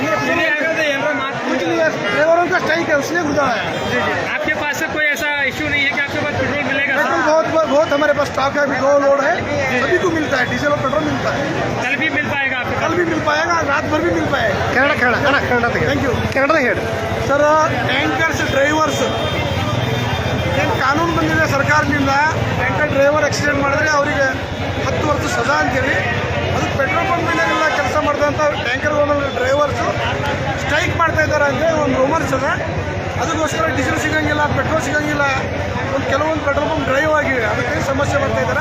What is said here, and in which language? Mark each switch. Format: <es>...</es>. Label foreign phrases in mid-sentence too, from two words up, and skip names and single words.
<hi>ड्राइवरों का स्ट्राइक है, उसने गुजारा है. आपके पास से कोई ऐसा इश्यू नहीं है कि आपके पास पेट्रोल मिलेगा? पेट्रोल बहुत हमारे पास स्टॉक है. अभी 2 लोड है, सभी को मिलता है. डीजल और पेट्रोल मिलता है. कल भी मिल पाएगा आपको? कल भी मिल पाएगा, रात भर भी मिल पाएगा. कन्नಡ</hi> <en>thank you.</en> <kn>ಕನ್ನಡದ ಹೇಳಿ सर.</kn> <en>tankers drivers</en> <kn>ಕಾನೂನು ಬಂದಿದೆ ಸರ್ಕಾರದಿಂದ,</kn> <en>tanker driver accident</en> <kn>ಮಾಡಿದ್ರೆ ಅವರಿಗೆ 10 ವರ್ಷ ಸಜಾ ಅಂತೇಳಿ. ಅದು ಪೆಟ್ರೋಲ್ ಪಂಪಿನಾಗೆಲ್ಲ ಕೆಲಸ ಮಾಡಿದಂಥ</kn> <en>tanker owner drivers strike</en> <kn>ಮಾಡ್ತಾ ಇದ್ದಾರೆ ಅಂತೇಳಿ ಒಂದು ರೂಮರ್ಸ್ ಅದ. ಅದಕ್ಕೋಸ್ಕರ ಡೀಸೆಲ್ ಸಿಗಂಗಿಲ್ಲ, ಪೆಟ್ರೋಲ್ ಸಿಗಂಗಿಲ್ಲ. ಕೆಲವೊಂದು</kn> <en>petrol pump drive</en> <kn>ಆಗಿವೆ, ಅದಕ್ಕೆ ಸಮಸ್ಯೆ ಬರ್ತಾ ಇದ್ದಾರೆ.</kn>